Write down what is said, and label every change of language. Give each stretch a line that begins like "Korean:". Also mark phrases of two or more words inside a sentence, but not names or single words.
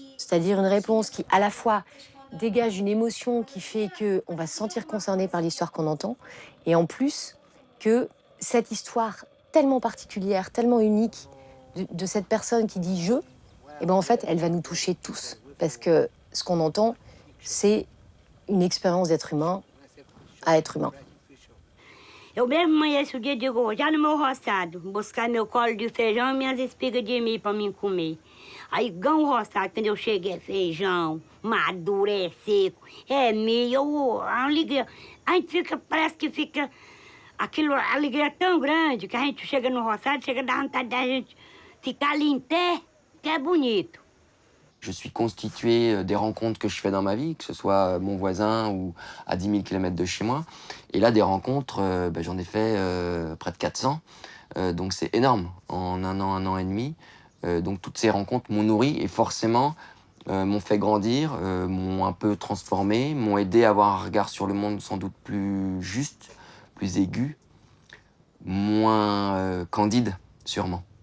French: C'est-à-dire une réponse qui, à la fois, dégage une émotion qui fait qu'on va se sentir concerné par l'histoire qu'on entend, et en plus, que cette histoire tellement particulière, tellement unique de cette personne qui dit « je », eh ben en fait, elle va nous toucher tous. Parce que ce qu'on entend, c'est une expérience d'être humain à être humain.
Portuguese: Eu mesmo amanheço o dia e digo, já no meu roçado, buscar meu colo de feijão e minhas espigas de milho para mim comer. Aí, gão roçado, quando eu cheguei, é feijão, maduro, é seco, é milho, a alegria. A gente fica, parece que fica, aquilo, a alegria é tão grande que a gente chega no roçado, chega a dar vontade da gente ficar ali em pé, que é bonito.
French: Je suis constitué des rencontres que je fais dans ma vie, que ce soit mon voisin ou à 10 000 km de chez moi. Et là, des rencontres, j'en ai fait près de 400. Donc c'est énorme, en un an et demi. Donc toutes ces rencontres m'ont nourri et forcément m'ont fait grandir, m'ont un peu transformé, m'ont aidé à avoir un regard sur le monde sans doute plus juste, plus aigu, moins candide, sûrement.